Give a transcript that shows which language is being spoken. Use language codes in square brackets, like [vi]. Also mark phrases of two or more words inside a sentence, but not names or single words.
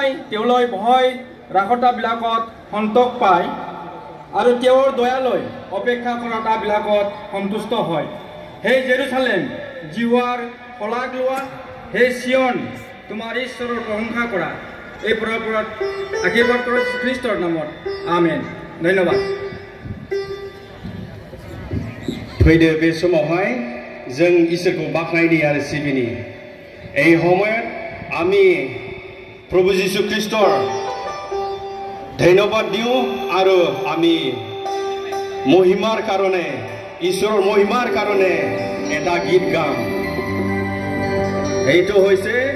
[as] তেওঁলৈ ভয় ৰাখতাবিলাকত সন্তোষ পায় আৰু তেওঁৰ দয়ালৈ অপেক্ষা কৰাটাবিলাকত সন্তুষ্ট হয় হে জেৰুসালেম জীৱাৰ শলাগ লোৱা হে চিয়ন তোমাৰ ঈশ্বৰৰ প্ৰশংসা কৰা এই পৰপৰত আশীৰ্বাদ কৰা খ্ৰীষ্টৰ নামত আমেন ধন্যবাদ [brx] फैदो बे समावहाय जों इसोरखौ बाख्नायनि आरो सिबिनि [as] এই সময়ত আমি প্ৰভু যীশু খ্ৰীষ্টৰ ধন্যবাদ দিওঁ আৰু আমি মহিমাৰ কাৰণে ঈশ্বৰৰ মহিমাৰ কাৰণে এটা গীত গাম এইটো হৈছে